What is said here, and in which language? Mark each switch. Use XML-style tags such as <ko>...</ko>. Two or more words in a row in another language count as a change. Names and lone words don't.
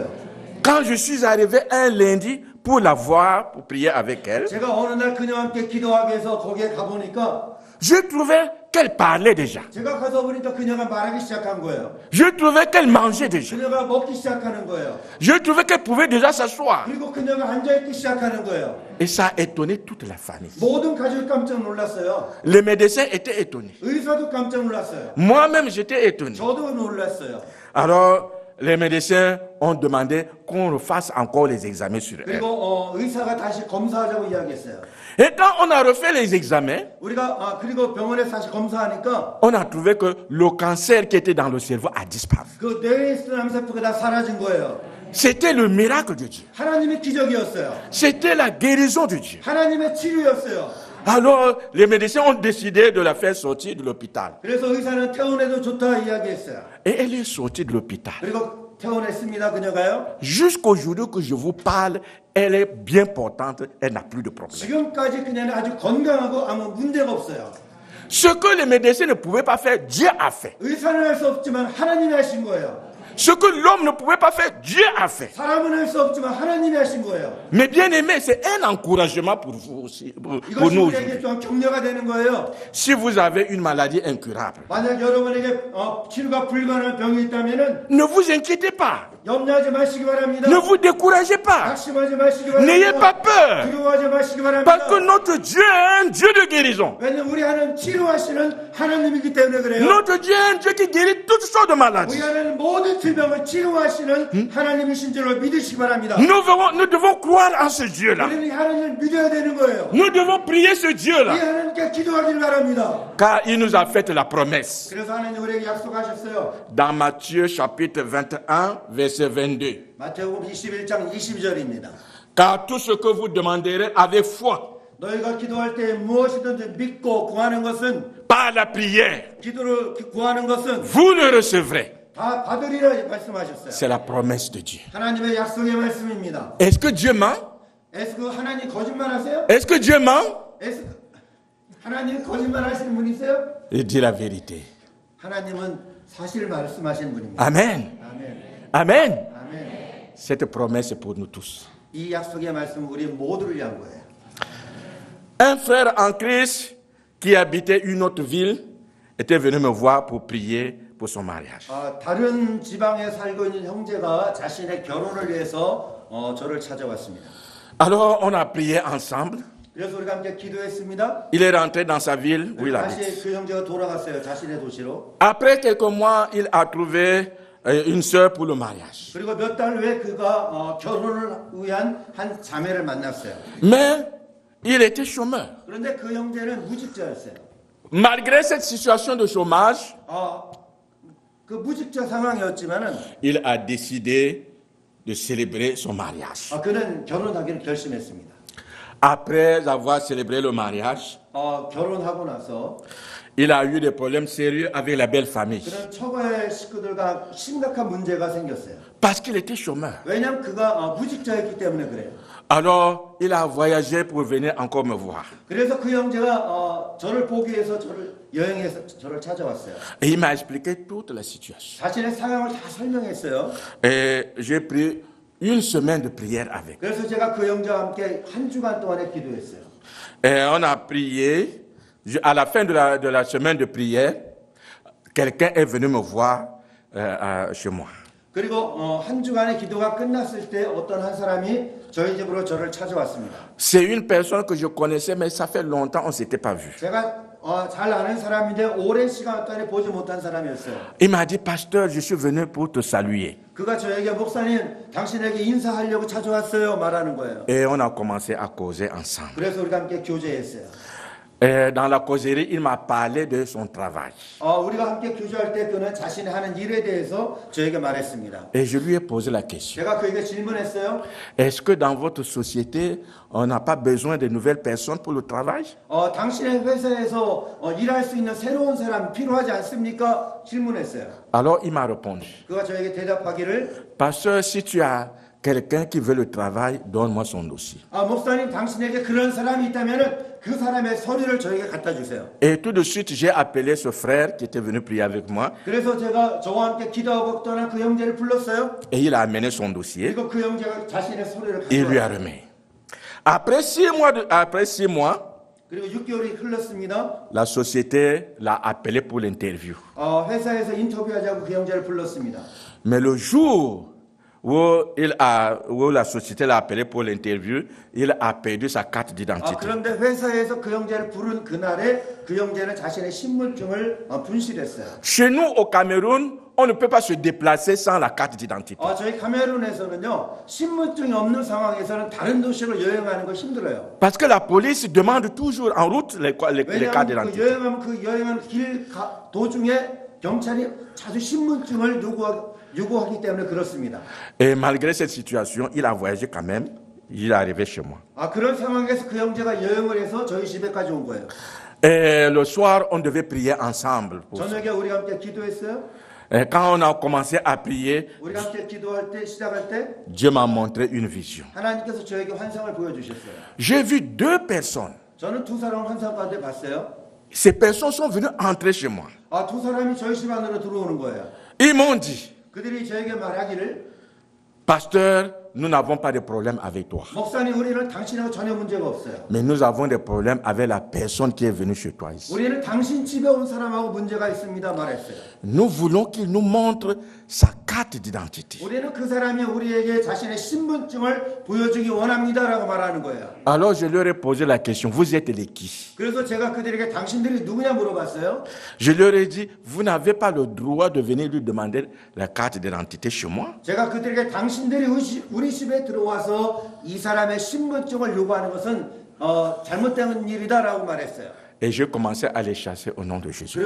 <fr>Quand je suis arrivé un lundi pour la voir, pour prier avec elle,</fr> <ko>제가 어느 날 그녀와 함께 기도하기 위해서 거기에 가보니까</ko> <fr>je trouvais qu'elle parlait déjà.</fr> <ko>제가 가서 보니까 그녀가 말하기 시작한 거예요.</ko> <fr>Je trouvais qu'elle mangeait déjà.</fr> <ko>그녀가 먹기 시작하는 거예요.</ko> <fr>Je trouvais qu'elle pouvait déjà s'asseoir.</fr> <ko>그리고 그녀가 앉아있기 시작하는 거예요.</ko> <fr>Et ça a étonné toute la famille.</fr> <ko>모든 가족이 깜짝 놀랐어요.</ko> <fr>Les médecins étaient étonnés.</fr> <ko>의사도 깜짝 놀랐어요.</ko> <fr>Moi-même, j'étais étonné.</fr> <ko>저도 놀랐어요.</ko> <fr>Alors, les médecins ont demandé qu'on refasse encore les examens sur elle.</fr> <ko>그리고 의사가 다시 검사하자고 이야기했어요.</ko> <fr>Et quand on a refait les examens,</fr> <ko>우리가 그리고 병원에서 다시 검사하니까</ko> <fr>on a trouvé que le cancer qui était dans le cerveau a disparu.</fr> <ko>그 뇌에 있던 암세포가 다 사라진 거예요.</ko> <fr>C'était le miracle de Dieu.</fr> <ko>하나님의 기적이었어요.</ko> <fr>C'était la guérison de Dieu.</fr> <ko>하나님의 치료였어요.</ko> <fr>Alors, les médecins ont décidé de la faire sortir de l'hôpital.</fr> <ko>그래서 의사는 퇴원해도 좋다 이야기했어요.</ko> <fr>Et elle est sortie de l'hôpital.</fr> <ko>그리고 퇴원했습니다. 그녀가요.</ko> <fr>Jusqu'aujourd'hui que je vous parle, elle est bien portante, elle n'a plus de problème.</fr> <ko>지금까지 그녀는 아주 건강하고 아무 문제가 없어요.</ko> <fr>Ce que les médecins ne pouvaient pas faire, Dieu a fait.</fr> <ko>의사는 할 수 없지만 하나님이 하신 거예요.</ko> <fr>Ce que l'homme ne pouvait pas faire, Dieu a fait.</fr> <ko>사람은 할 수 없지만 하나님이 하신 거예요.</ko> <fr>Mais bien aimé, c'est un encouragement pour vous aussi, pour</fr> <ko>이것이</ko> <fr>nous.</fr> <ko>우리에게 좀 격려가 되는 거예요.</ko> <fr>Si vous avez une maladie incurable,</fr> <ko>만약 여러분에게 치료가 불가능한 병이 있다면은</ko> <fr>ne vous inquiétez pas.</fr> <ko>염려하지 마시기 바랍니다.</ko> <fr>Ne vous découragez pas.</fr> <ko>낙심하지 마시기</ko> <fr>N'ayez pas</fr> <ko>바랍니다.</ko> <fr>peur.</fr> <ko>두려워하지 마시기</ko> <fr>Parce</fr> <ko>바랍니다.</ko> <fr>que notre Dieu est un Dieu de guérison.</fr> <ko>왜냐면 우리 하나님 치료하시는 하나님이기 때문에 그래요.</ko> <fr>Notre Dieu est un Dieu qui guérit toutes sortes de</fr> <ko>우리</ko> <fr>maladies.</fr> <ko>하나님 모든 질병을 치료하시는 하나님이신 줄로 믿으시기 바랍니다.</ko> <fr>Nous devons croire en ce Dieu-là.</fr> <ko>우리는 하나님을 믿어야 되는 거예요.</ko> <fr>Nous devons prier ce</fr> <ko>이</ko> <fr>Dieu-là.</fr> <ko>하나님께 기도하기를 바랍니다.</ko> <fr>Car il nous a fait la promesse.</fr> <ko>그래서 하나님 우리에게 약속하셨어요.</ko> <fr>Dans Matthieu chapitre 21, verset 22.</fr> <ko>마태복음 21장 22절입니다.</ko> <fr>Car tout ce que vous demanderez avec foi,</fr> <ko>너희가 기도할 때 무엇이든지 믿고 구하는 것은</ko> <fr>par la prière,</fr> <ko>기도를 구하는 것은</ko> <fr>vous le recevrez.</fr> <ko>다 받으리라 말씀하셨어요.</ko> <fr>C'est la promesse de Dieu.</fr> <ko>하나님의 약속의 말씀입니다.</ko> <fr>Est-ce que Dieu ment?</fr> <ko>에스 하나님 거짓말하세요?</ko> <fr>Est-ce que Dieu ment?</fr> <ko>하나님 거짓말하시는 분이세요?</ko> <fr>Il dit la vérité.</fr> <ko>하나님은 사실 말씀하시는 분입니다.</ko> <fr>Amen.</fr> <ko>아멘.</ko> <fr>Amen.</fr> <ko>아멘.</ko> <fr>Cette promesse est pour nous tous.</fr> <ko>이 약속의 말씀은 우리 모두를 위한 거예요.</ko> <fr>Un frère en Christ qui habitait une autre ville était venu me voir pour prier pour son mariage.</fr> <ko>다른 지방에 살고 있는 형제가 자신의 결혼을 위해서 저를 찾아왔습니다.</ko> <fr>Alors on a prié ensemble.</fr> <ko>그래서 우리가 함께 기도했습니다.</ko> <fr>Il est rentré dans sa ville où il habite.</fr> <ko>다시 그 형제가 돌아갔어요. 자신의 도시로.</ko> <fr>Après quelques mois, il a trouvé une sœur pour le mariage.</fr> <ko>그리고 몇 달 후에 그가 결혼을 위한 한 자매를 만났어요.</ko> <fr>Mais il était chômeur.</fr> <ko>그런데 그 형제는 무직자였어요.</ko> <fr>Malgré cette situation de chômage,</fr> <ko>그 무직자 상황이었지만은</ko> <fr>il a décidé de célébrer son mariage.</fr> <ko>그는 결혼하기를 결심했습니다.</ko> <fr>Après avoir célébré le mariage,</fr> <ko>결혼하고 나서</ko> <fr>il a eu des problèmes sérieux avec la belle famille.</fr> <ko>그런 처가의 식구들과 심각한 문제가 생겼어요.</ko> <fr>Parce qu'il était chômeur.</fr> <ko>왜냐하면 그가 무직자였기 때문에 그래요.</ko> <fr>Alors, il a voyagé pour venir encore me voir.</fr> <ko>그래서 그 형제가 저를 보기 위해서 저를 여행해서 저를 찾아왔어요.</ko> <fr>Et il m'a expliqué toute la situation.</fr> <ko>자신의 상황을 다 설명했어요.</ko> <fr>Et j'ai pris une semaine de prière avec.</fr> <ko>그래서 제가 그 형제와 함께 한 주간 동안에 기도했어요.</ko> <fr>Et on a prié. À la fin de la semaine de prière, quelqu'un est venu me voir chez moi.</fr> <ko>그리고 한 주간의 기도가 끝났을 때 어떤 한 사람이 저희 집으로 저를 찾아왔습니다.</ko> <fr>C'est une personne que je connaissais, mais ça fait longtemps on s'était pas vu.</fr> <ko>제가 잘 아는 사람인데 오랜 시간 동안에 보지 못한 사람이었어요.</ko> <fr>Il m'a dit, pasteur, je suis venu pour te saluer.</fr> <ko>그가 저에게 목사님, 당신에게 인사하려고 찾아왔어요 말하는 거예요.</ko> <fr>Et on a commencé à causer ensemble.</fr> <ko>그래서 우리가 함께 교제했어요.</ko> <fr>Et dans la causerie, il m'a parlé de son travail.</fr> <ko>우리가 함께 교제할 때 그는 자신이 하는 일에 대해서 저에게 말했습니다.</ko> <fr>Et je lui ai posé la question.</fr> <ko>제가 그에게 질문했어요.</ko> <fr>Est-ce que dans votre société, on n'a pas besoin de nouvelles personnes pour le travail?</fr> <ko>당신의 회사에서 일할 수 있는 새로운 사람 필요하지 않습니까? 질문했어요.</ko> <fr>Alors il m'a répondu.</fr> <ko>그가 저에게 대답하기를</ko> <fr>Pasteur, si tu as quelqu'un qui veut le travail, donne-moi son dossier.</fr> <ko>목사님 당신에게 그런 사람이 있다면 그 사람의 서류를 저에게 갖다 주세요.</ko> <fr>Et tout de suite, j'ai appelé ce frère qui était venu prier avec moi.</fr> <ko>그래서 제가 저와 함께 기도하고 떠난 그 형제를 불렀어요.</ko> <fr>Et il a amené son dossier.</fr> <ko>그리고 그 형제가 자신의 서류를</ko> <fr>Et il lui a</fr> <ko>갖다</ko> <fr>remis. Après 6 mois,</fr> <ko>그리고 6개월이 흘렀습니다.</ko> <fr>la société l'a appelé pour l'interview.</fr> <ko>회사에서 인터뷰하자고 그 형제를 불렀습니다.</ko> <fr>Mais le jour où la société l'a appelé pour l'interview, il a perdu sa carte d'identité.</fr> <ko>그런데 회사에서 그 형제를 부른 그날에 그 형제는 자신의 신분증을 분실했어요.</ko> <fr>Chez nous, au Cameroun, on ne peut pas se déplacer sans la carte d'identité.</fr> <ko>저희 카메룬에서는요, 신분증이 없는 상황에서는 다른 도시로 여행하는 거 힘들어요.</ko> <fr>Parce que la police demande toujours en route les cartes</fr> <ko>왜냐하면</ko> <fr>d'identité.</fr> <ko>여행하는 길 도중에 경찰이 자주 신분증을 요구하기 때문에 그렇습니다.</ko> <fr>Et malgré cette situation, il a voyagé quand même. Il est arrivé chez moi.</fr> <ko>그런 상황에서 그 형제가 여행을 해서 저희 집에까지 온 거예요.</ko> <fr>Et le soir, on devait prier ensemble.</fr> <ko>저녁에 우리가 함께 기도했어요.</ko> <fr>Et quand on a commencé à prier,</fr> <ko>우리가 함께 기도할 때 시작할 때</ko> <fr>Dieu m'a montré une vision.</fr> <ko>하나님께서 저에게 환상을 보여주셨어요.</ko> <fr>J'ai vu 2 personnes.</fr> <ko>저는 2 사람을 환상 가운데 봤어요.</ko> <fr>Ces personnes sont venues entrer chez moi.</fr> <ko>2 사람이 저희 집 안으로 들어오는 거예요.</ko> <fr>Ils m'ont dit,</fr> <ko>그들이 저에게 말하기를</ko> <fr>Pasteur, nous n'avons pas de problème avec toi.</fr> <ko>목사님 우리는 당신하고 전혀 문제가 없어요.</ko> <fr>Mais nous avons des problèmes avec la personne qui est venue chez toi ici.</fr> <ko>우리는 당신 집에 온 사람하고 문제가 있습니다 말했어요.</ko> <fr>Nous voulons qu'il nous montre sa carte d'identité.</fr> <ko>우리는 그 사람이 우리에게 자신의 신분증을 보여주기 원합니다라고 말하는 거예요.</ko> <fr>Alors je leur ai posé la question, vous êtes les qui?</fr> <ko>그래서 제가 그들에게 당신들이 누구냐 물어봤어요.</ko> <fr>Je leur ai dit, vous n'avez pas le droit de venir lui demander la carte d'identité chez moi.</fr> <ko>제가 그들에게 당신들이 우리 집에 들어와서 이 사람의 신분증을 요구하는 것은 잘못된 일이다라고 말했어요.</ko> <fr>Et j'ai commencé à les chasser au nom de Jésus.</fr>